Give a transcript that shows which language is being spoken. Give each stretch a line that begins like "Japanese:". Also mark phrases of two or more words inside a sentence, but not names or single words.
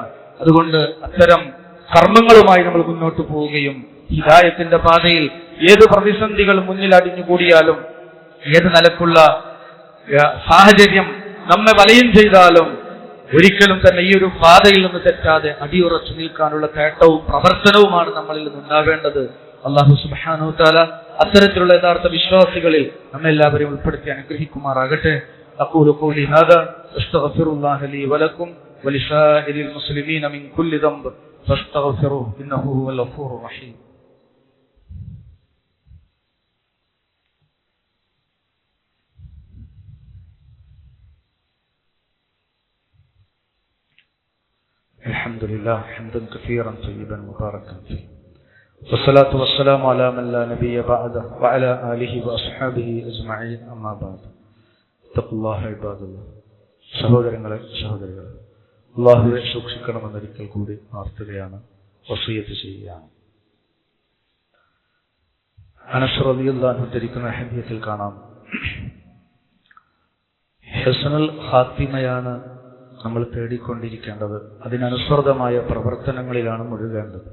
Malayalam: അതുകൊണ്ട് അത്തരം കർമ്മങ്ങളുമായി നമ്മൾ മുന്നോട്ട് പോവുകയും ഹിദായത്തിന്റെ പാതയിൽ ഏത് പ്രതിസന്ധികൾ മുന്നിൽ അടിഞ്ഞുകൂടിയാലും, ഏത് നിലക്കുള്ള സാഹചര്യം നമ്മെ വലയം ചെയ്താലും ഒരിക്കലും തന്നെ ഈ ഒരു പാതയിൽ നിന്ന് തെറ്റാതെ അടിയുറച്ചു നിൽക്കാനുള്ള തേട്ടവും പ്രവർത്തനവുമാണ് നമ്മളിൽ നിന്നുണ്ടാവേണ്ടത്.
Arabic: الله سبحانه وتعالى
Malayalam: അത്തരത്തിലുള്ള യഥാർത്ഥ വിശ്വാസികളിൽ നമ്മെല്ലാവരെയും ഉൾപ്പെടുത്തി അനുഗ്രഹിക്കുമാറാകട്ടെ.
Arabic: أقول قولي هذا أستغفر الله لي ولكم ولسائر المسلمين من كل ذنب فاستغفروه إنه هو الغفور الرحيم. الحمد لله حمدا كثيرا طيبا مباركا فيه والصلاة والسلام على من لا نبي بعده وعلى آله وأصحابه أجمعين أما بعد اتقوا الله عباد الله.
Malayalam: സഹോദരങ്ങളെ സഹോദരികളെ, അല്ലാഹുവെ സൂക്ഷിക്കണമെന്നൊരിക്കൽ കൂടി പ്രാർത്ഥിക്കുകയാണ്, വസിയ്യത്ത് ചെയ്യുകയാണ്. അനസ്
Arabic: رضي الله عنه
Malayalam: ഉദ്ധരിക്കുന്ന ഹദീസിൽ കാണാം,
Arabic: حسن الخاتمة
Malayalam: നമ്മൾ തേടിക്കൊണ്ടിരിക്കേണ്ടത്, അതിനനുസൃതമായ പ്രവർത്തനങ്ങളിലാണ് മുഴുകേണ്ടത്.